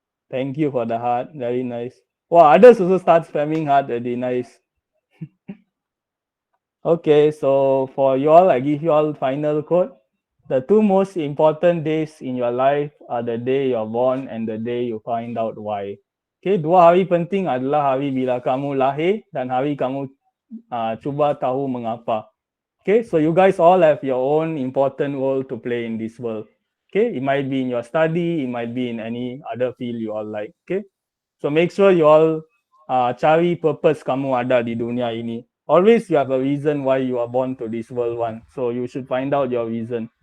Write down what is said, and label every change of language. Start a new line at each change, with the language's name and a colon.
English: Thank you for the heart. Very nice. Wow, others also start spamming heart already. Nice. Okay, so for you all, I give you all final quote. The two most important days in your life are the day you're born and the day you find out why.
Malay: Okay, dua hari penting adalah hari bila kamu lahir dan hari kamu cuba tahu mengapa.
English: Okay, so you guys all have your own important role to play in this world. Okay, it might be in your study, it might be in any other field you all like. Okay, so make sure you all
Malay: cari purpose kamu ada di dunia ini.
English: Always you have a reason why you are born to this world one. So you should find out your reason.